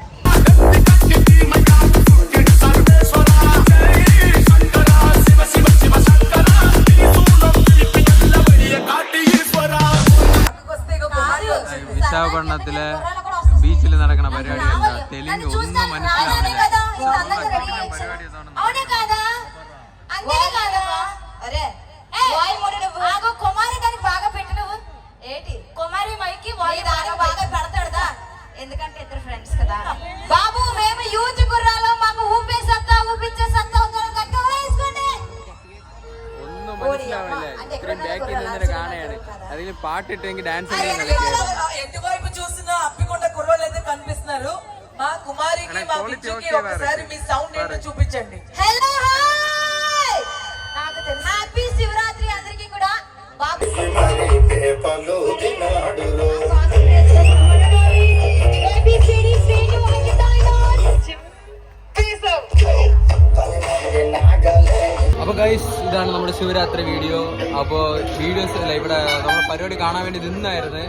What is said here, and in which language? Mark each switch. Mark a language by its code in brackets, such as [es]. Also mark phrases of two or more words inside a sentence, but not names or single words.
[ml] വിശാഖപട്ടണത്തിലെ ബീച്ചിൽ നടക്കുന്ന പരിപാടി എന്താ, തെലുങ്ക് ഒന്നും മനസ്സിലാവില്ല. [te] ఎందుకంటే ఇద్దరు ఫ్రెండ్స్ కదా బాబు, మేము యూత్ కుర్రాలో మాకు ఊపే సత్తా ఊపించే సత్తా వేసుకోండి. [ml] ഒന്നും മനസ്സിലാവില്ല, ഇത്രയും ബാക്കിൽ നിന്നൊരു കാണയാണ്. അതിൽ പാട്ടിട്ടെങ്കിൽ ഡാൻസ് [te] ఎటువైపు చూసినా అప్పికొండ కుర్రోళ్ళు అయితే కనిపిస్తున్నారు. మా కుమారికి మా బిడ్డకి ఒకసారి మీ సౌండ్ ఏంటో చూపించండి. [en] hello hi, [te] నాకు తెలుసు. హ్యాపీ శివరాత్రి అందరికీ కూడా. బాబు [ml] അപ്പോൾ ഗൈസ്, ഇതാണ് നമ്മുടെ ശിവരാത്രി വീഡിയോ. അപ്പോൾ വീഡിയോസ് അല്ല, ഇവിടെ നമ്മൾ പരിപാടി കാണാൻ വേണ്ടി നിന്നായിരുന്നു.